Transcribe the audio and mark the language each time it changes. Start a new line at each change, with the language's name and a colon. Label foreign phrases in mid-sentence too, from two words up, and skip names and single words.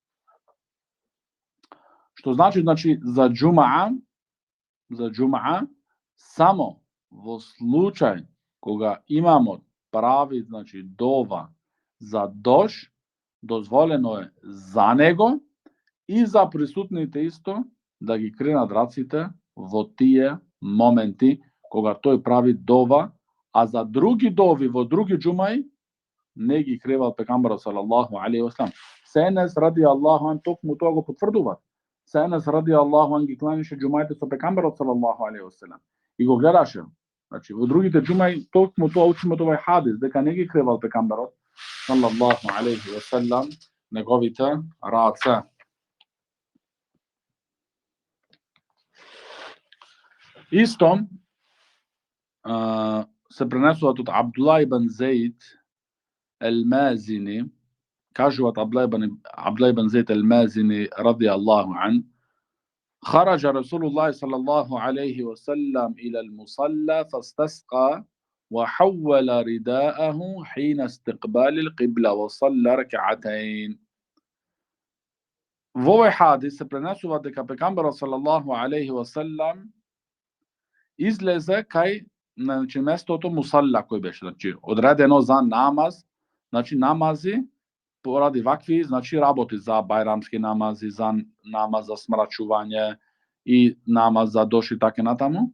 Macedonian: Што значи за џумаа само во случај кога имамот прави, значи, дова за дош, дозволено е за него и за присутните исто да ги кренат раците во тие моменти кога тој прави дова, а за други дови во други џумаи не ги кревал пегамберот
Arabic: صلى الله عليه وسلم.
Macedonian: Енес
Arabic: رضي الله عنه
Macedonian: токму тоа го потврдува. Енес
Arabic: رضي الله عنه
Macedonian: ги кланише џумаите со пегамберот
Arabic: صلى الله عليه وسلم
Macedonian: и го гледаше. Значи, во другите џумаи токму тоа учиме овој хадис, дека не ги кревал пегамберот
Arabic: صلى الله عليه وسلم
Macedonian: неговите раце. Исто се пренесуваат од
Arabic: Абдулlah ибн Зейд المازني كاجوات عبد الله بن زيد المازني رضي الله عنه خرج رسول الله صلى الله عليه وسلم إلى المصلى فاستسقى وحول رداءه حين استقبال القبلة وصلى ركعتين.
Macedonian: Во овој хадис се пренесува дека пегамберот
Arabic: صلى الله عليه وسلم
Macedonian: излезе кај, значи, местото мусалла кој беше, значи одредено за намаз. Значи, намази поради вакви, значи, работи за бајрамски намази, за намаз за смрачување и намаз за дош и така натаму.